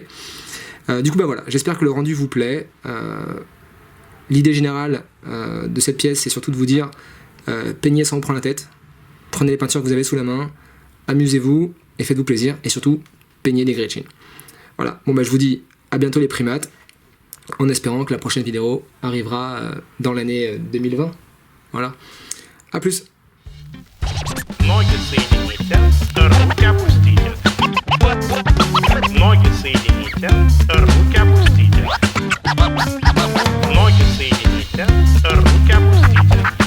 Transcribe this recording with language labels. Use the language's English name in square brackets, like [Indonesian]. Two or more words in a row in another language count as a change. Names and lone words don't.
[French] Du coup bah voilà, j'espère que le rendu vous plaît. L'idée générale de cette pièce, c'est surtout de vous dire peignez sans vous prendre la tête, prenez les peintures que vous avez sous la main, amusez-vous et faites-vous plaisir, et surtout peignez des Gretchen. Voilà, bon bah je vous dis à bientôt les primates, en espérant que la prochaine vidéo arrivera dans l'année 2020. Voilà, à plus. [Russian] Ноги соедините, руки опустите. Ноги соедините, руки опустите. Ноги соедините, руки опустите.